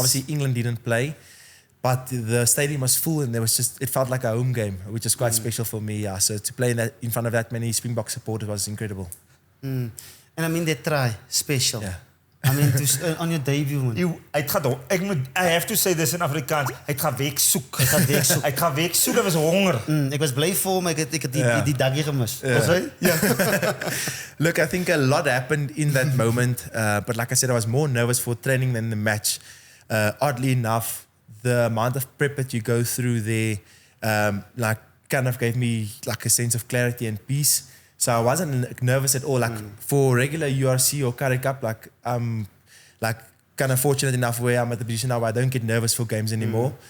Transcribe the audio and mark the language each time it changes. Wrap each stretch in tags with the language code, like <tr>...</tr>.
<en>Obviously England didn't play, but the stadium was full, and it felt like a home game, which is quite special for me. Yeah, so to play in front of that many Springbok supporters was incredible. And I mean, that try special. Yeah. I mean, on your debut, man. I have to say this in Afrikaans.</en> <af>Hy gaan werk soek. Hy gaan werk soek. Hy was honger. Ek was bly vir hom. Ek het die daggie gemis.</af> <en>Look, I think a lot happened in that moment. But like I said, I was more nervous for training than the match. Oddly enough, the amount of prep that you go through there, like kind of gave me like a sense of clarity and peace. So I wasn't nervous at all. Like for regular URC or Currie Cup, like I'm like kind of fortunate enough where I'm at the position now where I don't get nervous for games anymore.</en>